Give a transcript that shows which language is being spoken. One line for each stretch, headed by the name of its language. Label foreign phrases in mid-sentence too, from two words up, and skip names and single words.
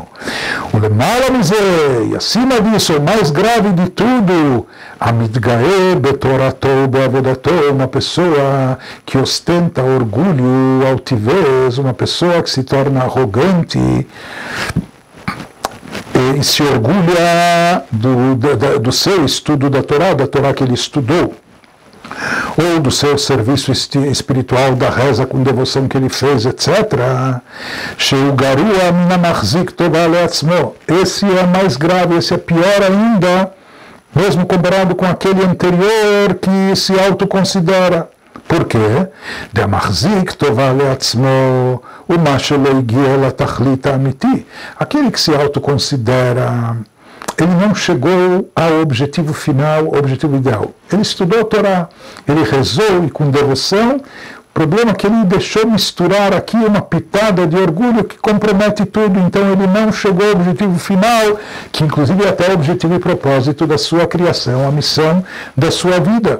Hebrew: ולמעלה מזה,
Portuguese: e acima disso, o mais grave de tudo,
Hebrew: המתגאה בתורתו ובעבודתו,
Portuguese: uma pessoa que ostenta orgulho, altivez, uma pessoa que se torna arrogante e se orgulha do seu estudo da Torá que ele estudou, ou do seu serviço espiritual, da reza com devoção que ele fez, etc. Esse é mais grave, esse é pior ainda mesmo comparado com aquele anterior que se autoconsidera. Por quê?
Hebrew: דמחזיק טובה לעצמו ומה שלא הגיע לתכלית האמיתי.
Portuguese: Aquele que se autoconsidera, ele não chegou ao objetivo final, ao objetivo ideal. Ele estudou a Torá, ele rezou e com devoção. O problema é que ele deixou misturar aqui uma pitada de orgulho que compromete tudo. Então ele não chegou ao objetivo final, que inclusive é até o objetivo e propósito da sua criação, a missão da sua vida.